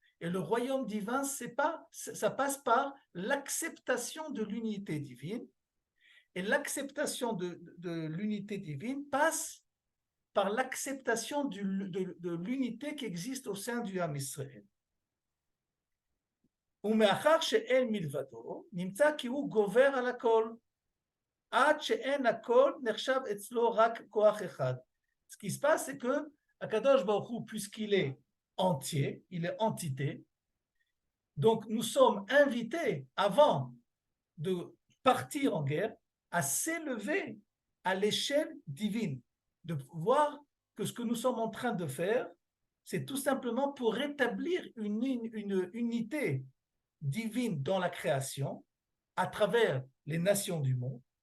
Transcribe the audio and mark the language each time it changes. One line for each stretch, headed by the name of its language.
French: Et le royaume divin, ça passe par l'acceptation de l'unité divine. Et l'acceptation de l'unité divine passe par l'acceptation de l'unité qui existe au sein du Ham Israël.
Hebrew: ומאחר שאין מלבדו, נמצא כי הוא גובר על הכל, עד שאין הכל נחשב אצלו רק כוח אחד.
French: Ce qui se passe, c'est que Akadosh Baruch Hu, puisqu'il est entier, il est entité, donc nous sommes invités, avant de partir en guerre, à s'élever à l'échelle divine, de voir que ce que nous sommes en train de faire, c'est tout simplement pour rétablir une unité divine dans la création, à travers les nations du monde.